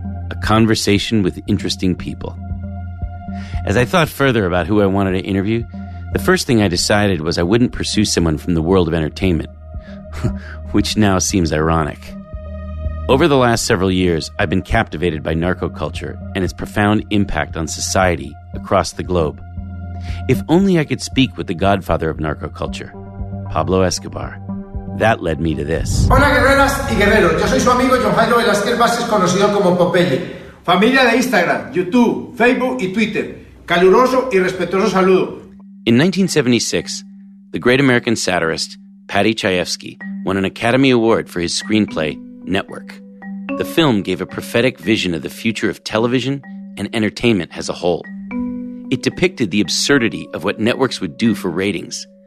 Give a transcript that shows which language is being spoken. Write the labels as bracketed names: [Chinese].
[English] A conversation with interesting people. As I thought further about who I wanted to interview, the first thing I decided was I wouldn't pursue someone from the world of entertainment, which now seems ironic. Over the last several years, I've been captivated by narco culture and its profound impact on society across the globe. If only I could speak with the godfather of narco culture, Pablo Escobar. That led me to this. [Spanish] Hola guerreras y guerreros, yo soy su amigo Jhon Jairo Velasquez Vasquez, conocido como Popeye. Familia de Instagram, YouTube, Facebook y Twitter. Caluroso y respetuoso saludo. [English] In 1976, the great American satirist Paddy Chayefsky won an Academy Award for his screenplay, Network. The film gave a prophetic vision of the future of television and entertainment as a whole. It depicted the absurdity of what networks would do for ratings.